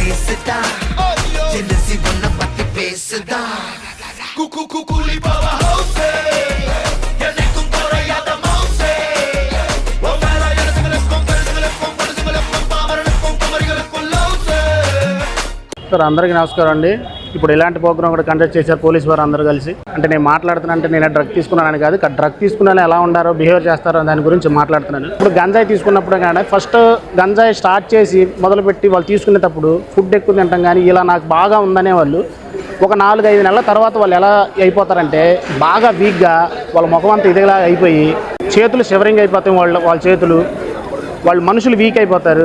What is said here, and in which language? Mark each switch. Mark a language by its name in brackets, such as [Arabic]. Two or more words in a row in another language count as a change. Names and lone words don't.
[Tamil] பேசுதா ஜெனசி ஒன்ன பத்தி பேசுதா கூலி பவர் ஹவுஸ் எனக்கும் குறையாத மவுசே ஓ மேல எனக்கும் கருதுகளுக்கும் பாமரனுக்கும் குமரிகளுக்கும் லவ்சே. [Telugu] సార్ అందరికీ నమస్కారం అండి. ఇప్పుడు ఇలాంటి ప్రోగ్రామ్ కూడా కండక్ట్ చేశారు పోలీసు వారు అందరూ కలిసి. అంటే నేను మాట్లాడుతున్నా అంటే నేను డ్రగ్ తీసుకున్నానని కాదు, డ్రగ్ తీసుకున్నాను ఎలా ఉండారో బిహేవియర్ చేస్తారో దాని గురించి మాట్లాడుతున్నాను. ఇప్పుడు గంజాయి తీసుకున్నప్పుడు కానీ ఫస్ట్ గంజాయి స్టార్ట్ చేసి మొదలుపెట్టి వాళ్ళు తీసుకునేటప్పుడు ఫుడ్ ఎక్కువ తింటాం కానీ ఇలా నాకు బాగా ఉందనే వాళ్ళు ఒక 4-5 నెలల తర్వాత వాళ్ళు ఎలా అయిపోతారంటే బాగా వీక్గా వాళ్ళ ముఖం అంతా ఇదిలా అయిపోయి చేతులు షివరింగ్ అయిపోతాయి, వాళ్ళ చేతులు, వాళ్ళు మనుషులు వీక్ అయిపోతారు.